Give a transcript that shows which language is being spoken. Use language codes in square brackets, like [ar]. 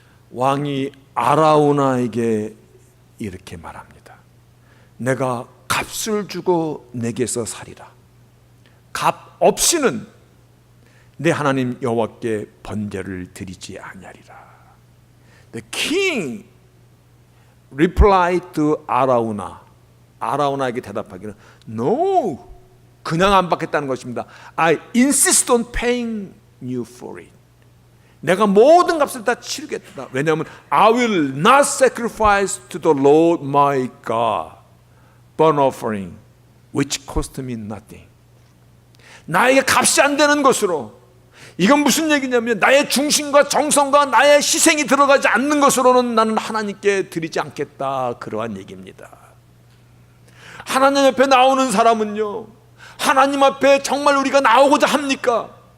[ko] 왕이 아라우나에게 이렇게 말합니다. 내가 값을 주고 내게서 살이라. 값 없이는 내 하나님 여호와께 번제를 드리지 아니하리라. [en] The king replied to 아라우나. [ko] 아라우나에게 대답하기는 [en] No, [ko] 그냥 안 받겠다는 것입니다. [en] I insist on paying you for it. [ko] 내가 모든 값을 다 치르겠다. 왜냐하면 [en] I will not sacrifice to the Lord my God burnt offering which cost me nothing. [ko] 나에게 값이 안 되는 것으로, 이건 무슨 얘기냐면 나의 중심과 정성과 나의 희생이 들어가지 않는 것으로는 나는 하나님께 드리지 않겠다, 그러한 얘기입니다. 하나님 앞에 나오는 사람은요, 하나님 앞에 정말 우리가 나오고자 합니까?